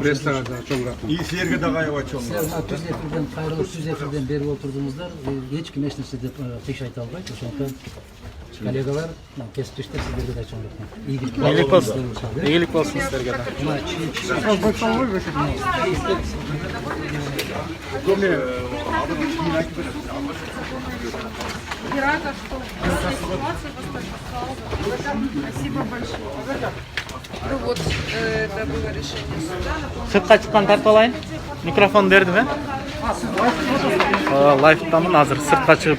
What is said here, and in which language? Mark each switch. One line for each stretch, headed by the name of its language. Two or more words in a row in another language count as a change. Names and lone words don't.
Kyrgyz: Прессага да чоң рахмат. И силерге дагы аябай чоң рахмат. Түз эфирден кайрылып, түз эфирден берип отурдуңуздар. Эч ким эч нерсе деп кыйш айта албайт. Ошондуктан коллегалар, кесиптештер, сиздерге да чоң рахмат. Ийгилик болсун. Ийгилик болсун сиздерге да.
Russian: Рада, что ситуация Спасибо большое. Ну вот, это было решение суда.
Kyrgyz: Сыртка чыккан тартып алайын. Микрофон бердим, лайфтамын азыр сыртка чыгып.